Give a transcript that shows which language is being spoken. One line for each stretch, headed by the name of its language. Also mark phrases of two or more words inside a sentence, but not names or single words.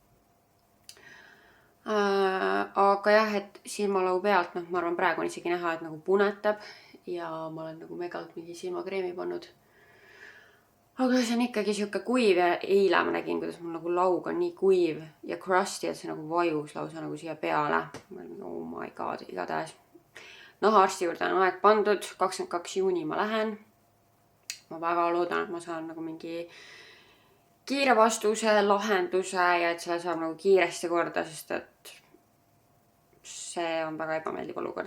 Estonian: Aga jah, et silmalau pealt, ma arvan praegu on isegi näha, et nagu punetab. Ja ma olen nagu megalt mingi silmakreemi pannud. Aga see on ikkagi siuke kuiv ja eile ma nägin, kuidas mul nagu laug on nii kuiv ja crusty, et see nagu vajus lausa nagu siia peale. Ma olen
English: oh my god,
Estonian: igatahes. Nahaarsti juurde on aeg pandud, 22. juuni ma lähen. Ma väga loodan, et ma saan nagu mingi kiire vastuse, lahenduse ja et selle saab nagu kiiresti korda, sest et see on väga ebameeldiv olukord.